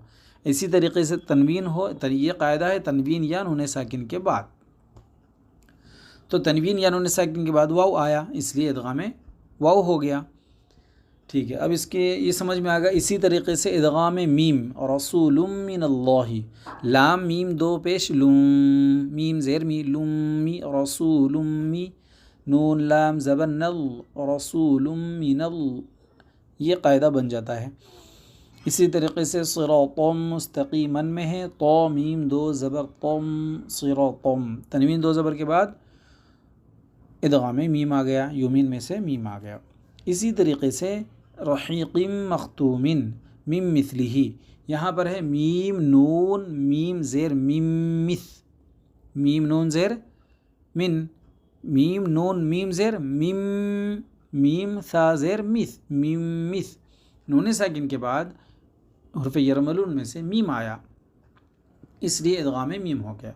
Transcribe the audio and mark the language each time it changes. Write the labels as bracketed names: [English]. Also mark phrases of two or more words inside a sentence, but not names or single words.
[Urdu] اسی طریقے سے تنوین ہو، یہ قاعدہ ہے تنوین یا نون ساکن کے بعد، تو تنوین یا نون ساکن کے بعد واو آیا، اس لیے ادغام واو ہو گیا۔ ٹھیک ہے، اب اس کے یہ سمجھ میں آ گیا۔ اسی طریقے سے ادغام میم، [Arabic] رسول من اللہ، [Urdu] لام میم دو پیش لم، میم زیر می لمی، رسول می، نون لام زبر نل، [Arabic] رسول من ال، [Urdu] یہ قاعدہ بن جاتا ہے۔ اسی طریقے سے [Arabic] صراطا مستقیما [Urdu] میں ہے تو میم دو زبر تم، صراطم، تنوین دو زبر کے بعد ادغام میم آ گیا، یومین میں سے میم آ گیا۔ اسی طریقے سے [Arabic] رحیق مختوم [Urdu] مم مثلہ، یہاں پر ہے میم نون میم زیر میم مث، میم نون زیر من، میم نون میم زیر میم، میم ثا زیر مث، میم مث، نون ساکن کے بعد حرف یرملون میں سے میم آیا، اس لیے ادغام میم ہو گیا۔